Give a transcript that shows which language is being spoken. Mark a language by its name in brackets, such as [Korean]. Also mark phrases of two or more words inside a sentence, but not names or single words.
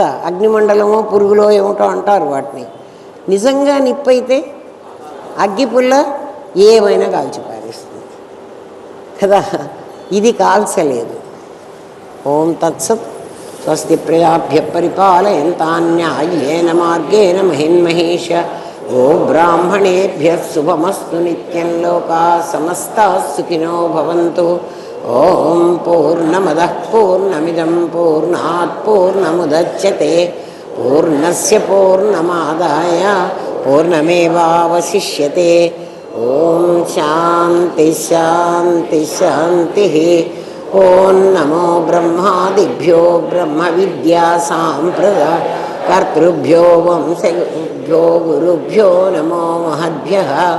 [Telugu] అగ్నిమండలమో పురుగులో ఏమిటో అంటారు వాటిని. నిజంగా నిప్పు అయితే అగ్గిపుల్ల ఏమైనా కాల్చిపారేస్తుంది కదా. ఇది కాల్చలేదు. [Sanskrit] ఓం తత్సత్. స్వస్తి ప్రజాభ్య పరిపాలయంతాన్యాయేన మార్గేణ మహిన్మహేష. ఓ బ్రాహ్మణేభ్య శుభమస్తు నిత్యం. లోకా సమస్తాః సుఖినో భవంతు. ఓం పూర్ణమదః పూర్ణమిదం పూర్ణాత్ పూర్ణముదచ్యతే పూర్ణస్య పూర్ణమాదాయ పూర్ణమేవావశిష్యతే. ఓం శాంతి శాంతి శాంతి. ఓం నమో బ్రహ్మాదిభ్యో బ్రహ్మ విద్యా సాంప్రదాయ కర్తృభ్యో వంశభ్యో గురుభ్యో నమో మహద్భ్యః.